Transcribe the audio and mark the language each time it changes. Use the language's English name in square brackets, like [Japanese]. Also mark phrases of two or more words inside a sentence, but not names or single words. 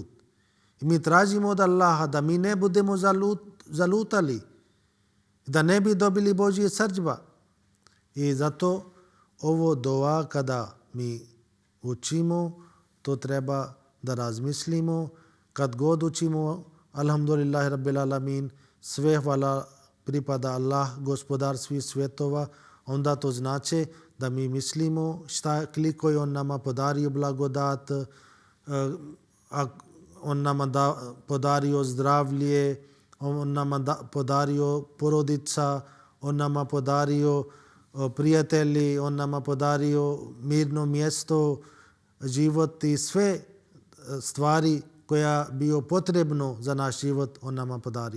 [Bosnian] I mi tražimo od Allaha da mi ne budemo zalutali, da ne bi dobili Božje srdžba. I zato ovo dova kada mi učimo, to treba da razmislimo. Kad god učimo, [Arabic] الحمد لله رب العالمين, [Bosnian] sve hvala pripada Allah, gospodar svih svjetova, onda to znači da mi mislimo koliko je on nama podario blagodat, on nama podario zdravlje, on nama podario porodica, on nama podario prijatelji, on nama podario mirno mjesto, život i sve stvari koja bio potrebno za naš život, on nama podario.